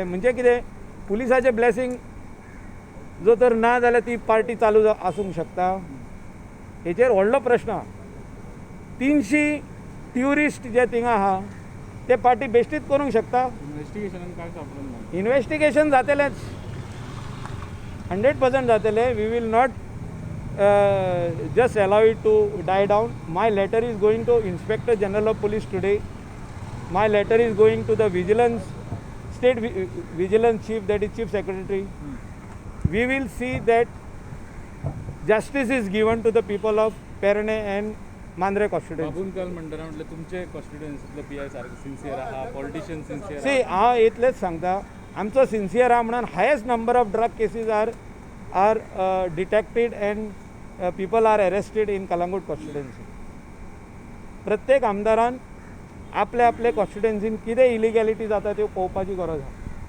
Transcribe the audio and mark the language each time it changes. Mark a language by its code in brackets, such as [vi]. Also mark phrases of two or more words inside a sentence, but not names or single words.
[kok] म्हणजे कितें पुलिसाचें ब्लेसिंग जो तर ना जाल्यार ती पार्टी चालू आसूंक शकता? हेचेर व्हडलो प्रश्न आहा. 300 ट्युरिस्ट जे थिंगा आहा ते पार्टी बेश्टीत करूंक शकता? इन्व्हेस्टिगेशनान काय सापडून ना. इन्व्हेस्टिगेशन जातलेंच, 100% जातलें. [en] We will not just allow it to die down. My letter is going to Inspector General of Police today. My letter is going to the State Vigilance Chief, that is Chief Secretary. We will see that justice is given to the people of Perane and Mandre constituency. [kok] बाबून काल म्हणटाना म्हटलं तुमचे कॉन्स्टिट्युएन्सीतलो PI सारको सिन्सियर आहा, [en] politician sincere [kok] सी हांव इतलेंच सांगता, आमचो सिन्सियर आहा म्हणून [en] highest number of drug cases are detected and people are arrested in Kalangut constituency. [kok] प्रत्येक आमदारान आपले आपले कॉन्स्टिट्युएन्सीन कितें इलिगॅलिटी जाता त्यो पळोवपाची गरज आहा.